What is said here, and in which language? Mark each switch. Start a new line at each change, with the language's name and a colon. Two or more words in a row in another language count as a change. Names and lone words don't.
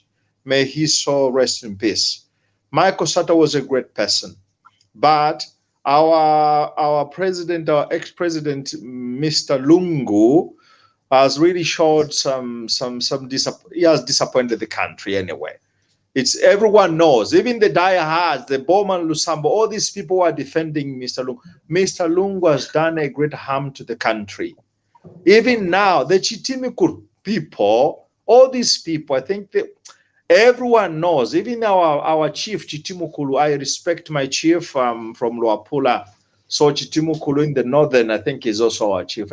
English: May his soul rest in peace. Michael Sata was a great person, but our president, our ex-president, Mr. Lungu, has really showed he has disappointed the country anyway. It's everyone knows, even the diehards, the Bowman Lusambo, all these people are defending Mr. Lungu. Mr. Lungu has done a great harm to the country. Even now, the Chitimukulu people, all these people, I think everyone knows, even our chief Chitimukulu, I respect my chief from Luapula. So Chitimukulu in the northern, I think, is also our chief.